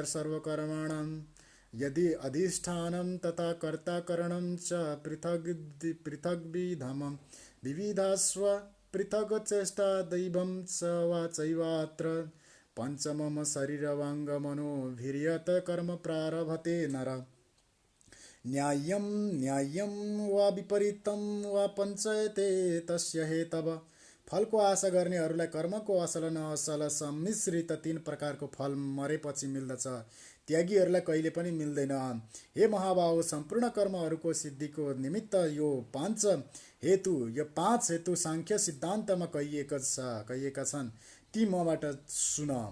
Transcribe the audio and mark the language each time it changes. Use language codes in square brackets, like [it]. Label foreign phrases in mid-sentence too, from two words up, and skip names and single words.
[sa] सर्वकर्माणां यदि अधिष्ठानं तथा कर्ता करणं च पृथग्विधम विविधास्व पृथग चेष्टा दैवं च वा चैवात्र पंचमम शरीरवांग मनोभिर्यत कर्म प्रारभते नर न्याय्यं वा विपरीतं वा पञ्चयते तस्य हेतव। [ne] फलको आशा गर्नेहरूलाई कर्मको असल न असल सम्मिश्रित 3 प्रकारको फल मरेपछि मिल्दछ, त्यागीहरूलाई कहिले पनि मिल्दैन। हे महाबाहो, सम्पूर्ण कर्महरूको सिद्धिको निमित्त यो 5 हेतु सांख्य सिद्धान्तमा कहिएका छन्, ती मबाट सुन।